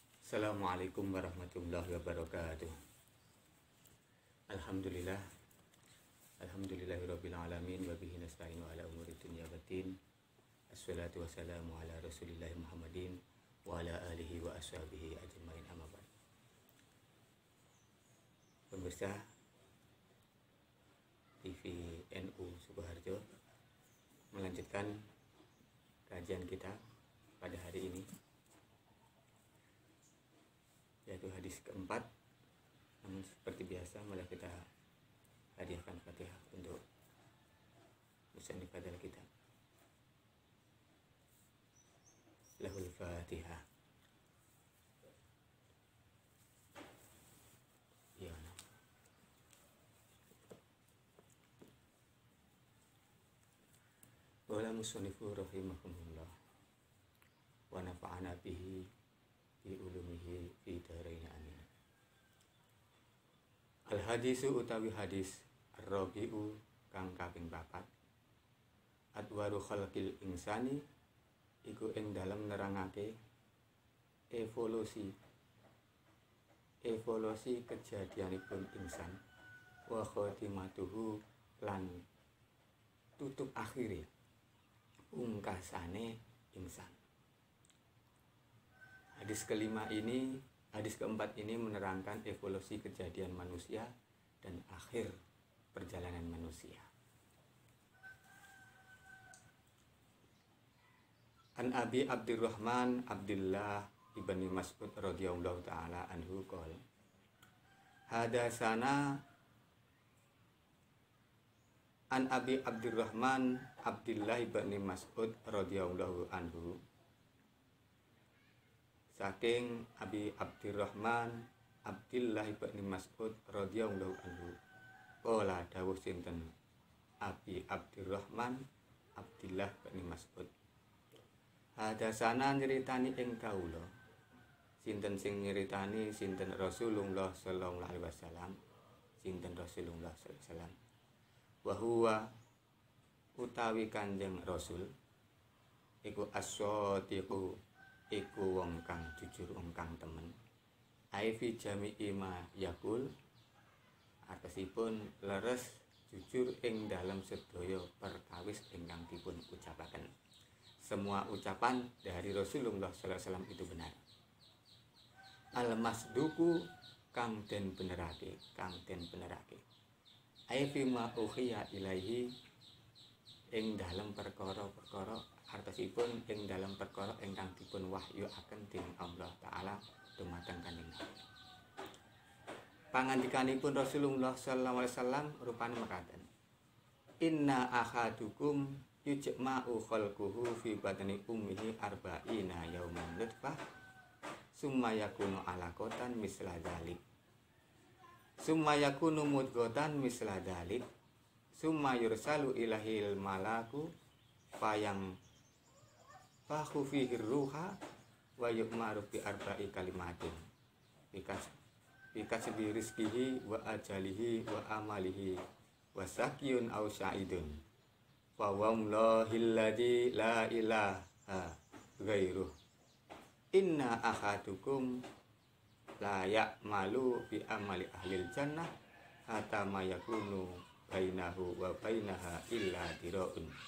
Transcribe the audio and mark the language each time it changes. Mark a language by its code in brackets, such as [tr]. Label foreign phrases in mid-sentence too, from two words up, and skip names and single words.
[ar] السلام عليكم ورحمة الله وبركاته. Alhamdulillah. الحمد لله رب العالمين وبه نستعين على أمور الدنيا والدين. الصلاة والسلام على رسول الله محمد وعلى آله وأصحابه أجمعين أما بعد. [id] Pemirsa TV NU Sukoharjo melanjutkan kajian kita pada hari ini, yaitu hadis keempat. Namun seperti biasa, malah kita hadiahkan Fatihah untuk musannif pada kita. [ar] له الفاتحة. [id] Ya. [ar] وللمصنف رحمهم الله ونفعنا به وبعلومه في الدارين آمين. الحديث [jv] utawi hadis ar-rabi'u kang kaping 4. [ar] أدوار خلق الإنسان [jv] iku ing dalem nerangake evolusi kejadianipun insan [ar] وخاتمته [jv] lan tutup akhire pungkasane insan. [id] Hadis keempat ini menerangkan evolusi kejadian manusia dan akhir perjalanan manusia. [ar] عن أبي عبد الرحمن عبد الله بن مسعود رضي الله تعالى عنه قال حدثنا عن أبي عبد الرحمن عبد الله بن مسعود رضي الله عنه, saking أبي عبد الرحمن عبد الله بن مسعود رضي الله عنه قال [jv] dawuh sinten [ar] أبي عبد الرحمن عبد الله بن مسعود حدثنا [jv] nyeritani ing kawula. Sinten sing nyeritani? [ar] Sinten رسول الله صلى الله عليه وسلم. Sinten رسول الله صلى الله عليه وسلم. وهو [jv] utawi Kanjeng Rasul iku as-shadiqu, iku wong kang jujur, wong kang temen. [ar] أي في جميع ما يقول, [jv] atasipun leres jujur ing dalam sedaya perkawis ingkang dipun ucapaken. [id] Semua ucapan dari Rasulullah [ar] صلى الله عليه وسلم [id] itu benar. [jv] Al-masduku kang den benerake, [ar] أي فيما أوحي إليه, [jv] ing dalam perkara-perkara, artosipun ing dalam perkara ingkang dipun wahyuaken dening Allah taala dumateng Kanjeng Nabi. Pangandikanipun Rasulullah [ar] صلى الله عليه وسلم [jv] rupane mekaten. [ar] إن أحدكم يجمع خلقه في بطن أمه أربعين يوما نطفة ثم يكون علقة مثل ذلك ثم يكون مضغة مثل ذلك ثم يرسل إليه الملك فينفخ فيه الروح ويؤمر بأربع كلمات بكتب رزقه وأجله وعمله وشقي أو سعيد فوالله الذي لا إله غيره إن أحدكم ليعمل بعمل أهل الجنة حتى ما يكون بينه وبينها إلا ذراع